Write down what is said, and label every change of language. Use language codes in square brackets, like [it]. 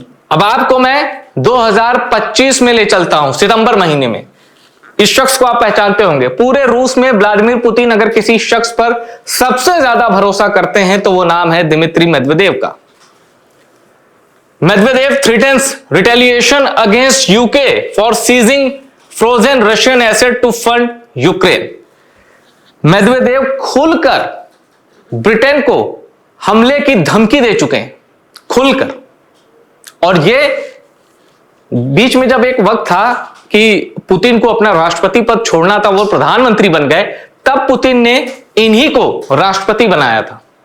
[hi] अब आपको मैं 2025 में ले चलता हूं, सितंबर महीने में। इस शख्स को आप पहचानते होंगे। पूरे रूस में व्लादिमीर पुतिन अगर किसी शख्स पर सबसे ज्यादा भरोसा करते हैं तो वो नाम है दिमित्री मेदवेदेव का। [en] Medvedev threatens retaliation against UK for seizing frozen Russian asset to fund Ukraine। [hi] Medvedev खुलकर ब्रिटेन को हमले की धमकी दे चुके हैं, खुलकर। और ये बीच में जब एक वक्त था कि पुतिन को अपना राष्ट्रपति पद छोड़ना था, वो प्रधानमंत्री बन गए, तब पुतिन ने इन्हीं को राष्ट्रपति बनाया था।